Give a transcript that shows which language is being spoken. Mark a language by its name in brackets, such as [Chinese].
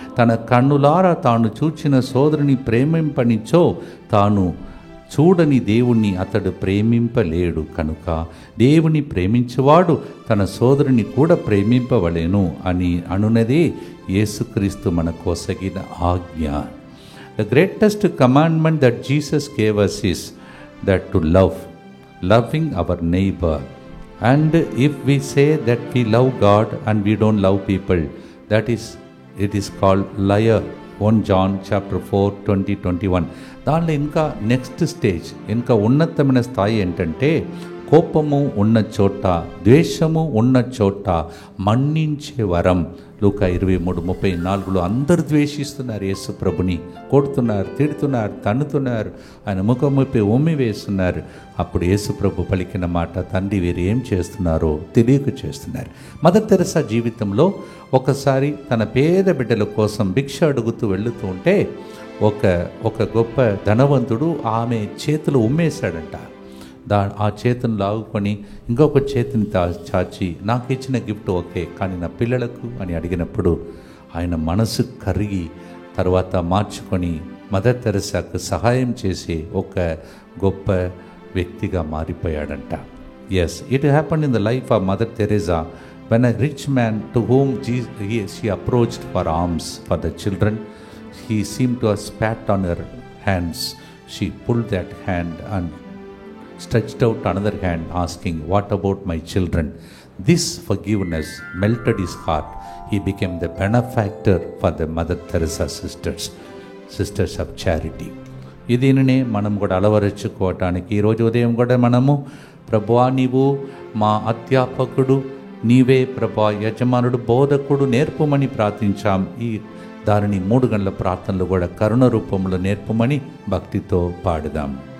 [Telugu] తన కన్నులారా తాను చూచిన సోదరుని ప్రేమింపనిచో తాను చూడని దేవుణ్ణి అతడు ప్రేమింపలేడు. కనుక దేవుని ప్రేమించేవాడు తన సోదరుని కూడా ప్రేమింపవలెను అని అనునదే యేసుక్రీస్తు మన కోసగిన ఆజ్ఞ. [English] The greatest commandment that Jesus gave us is that to loving our neighbor. And if we say that we love God and we don't love people, it is called liar. 1 John chapter 4 20-21. [Telugu] దానిలో ఇంకా next stage, ఇంకా ఉన్నతమైన స్థాయి ఏంటంటే కోపము ఉన్న చోట, ద్వేషము ఉన్న చోట మన్నించే వరం. లూకా 23:34 అందరూ ద్వేషిస్తున్నారు, యేసు ప్రభుని కొడుతున్నారు, తిడుతున్నారు, తన్నుతున్నారు, ఆయన ముఖముపై ఉమ్మి వేస్తున్నారు. అప్పుడు యేసు ప్రభు పలికిన మాట, తండ్రి వీరు ఏం చేస్తున్నారో తెలియక చేస్తున్నారు. మదర్ తెరెసా జీవితంలో ఒకసారి తన పేద బిడ్డల కోసం భిక్ష అడుగుతూ వెళుతూ ఉంటే ఒక గొప్ప ధనవంతుడు ఆమె చేతులు ఉమ్మేశాడంట. ఆ చేతిని లాగుకొని ఇంకొక చేతిని చాచి, నాకు ఇచ్చిన గిఫ్ట్ ఓకే కానీ నా పిల్లలకు అని అడిగినప్పుడు ఆయన మనసు కరిగి తర్వాత మార్చుకొని మదర్ తెరెసాకు సహాయం చేసి ఒక గొప్ప వ్యక్తిగా మారిపోయాడంట. [English] Yes, it happened in the life of Mother Teresa. When a rich man to whom she approached for alms for the children, he seemed to have spat on her hands. She pulled that hand and stretched out another hand, asking, "What about my children?" This forgiveness melted his heart. He became the benefactor for the Mother Teresa sisters of charity. [Telugu] దీనినే మనం కూడా అలవరుచుకోవటానికి ఈరోజు ఉదయం కూడా మనము, ప్రభువా నీవు మా అధ్యాపకుడు, నీవే ప్రభా యజమానుడు, బోధకుడు, నేర్పమని ప్రార్థించాం. ఈ దానిని 3 గంటల ప్రార్థనలు కూడా కరుణ రూపంలో నేర్పమని భక్తితో పాడుదాం.